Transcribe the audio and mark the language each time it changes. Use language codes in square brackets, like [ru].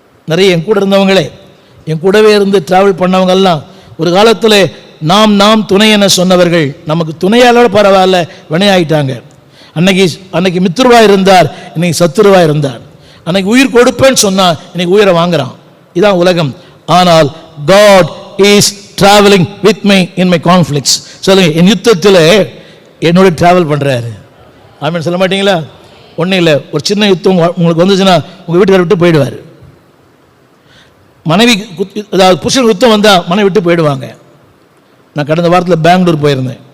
[ta] நிறைய என் கூட இருந்தவங்களே, என் கூடவே இருந்து டிராவல் பண்ணவங்கெல்லாம் ஒரு காலத்தில் நாம் துணை என சொன்னவர்கள் நமக்கு துணையாளோட பரவாயில்ல வினையாயிட்டாங்க. அன்னைக்கு மித்ருவா இருந்தார், இன்னைக்கு சத்துருவா இருந்தார். அன்னைக்கு உயிர் கொடுப்பேன்னு சொன்னா இன்னைக்கு உயிரை வாங்குறான். இதான் உலகம். ஆனால் [en] God is traveling with me in my conflicts. [ta] சொல்லுங்க, என் யுத்தத்தில் என்னோட டிராவல் பண்றாரு. ஆமென் சொல்ல மாட்டீங்களா? ஒன்றும் இல்லை, ஒரு சின்ன யுத்தம் உங்களுக்கு வந்துச்சுன்னா உங்க வீட்டுக்கார விட்டு போயிடுவார். மனைவி அதாவது புருஷன் யுத்தம் வந்தால் மனைவி விட்டு போயிடுவாங்க. நான் கடந்த வாரத்தில் பெங்களூர் போயிருந்தேன்.